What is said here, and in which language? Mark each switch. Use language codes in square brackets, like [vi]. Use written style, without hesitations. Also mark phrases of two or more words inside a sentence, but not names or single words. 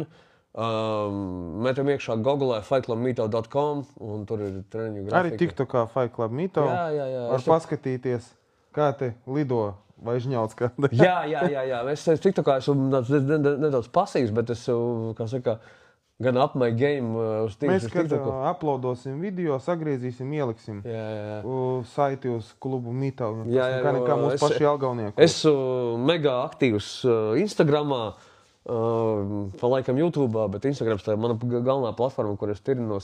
[lv] Metam iekšā Google fightclubmeetup.com un tur ir treniņu grafika. Arī TikTokā Fight Club Meetup. Jā. Var paskatīties, kā te lido vai žņauts kāda. Jā. Es TikTokā esmu nedaudz pasīvs, bet es, kā saka, gan [en] up my game [lv] uz tīklu. Mēs, kad uploadosim video, sagriezīsim, ieliksim saiti uz klubu Meetup. Kā mūsu paši Jelgavnieku. Esmu mega aktīvs Instagramā, pa laikam YouTube'ā, bet Instagrams tā ir mana galvenā platforma, kur es tirinos.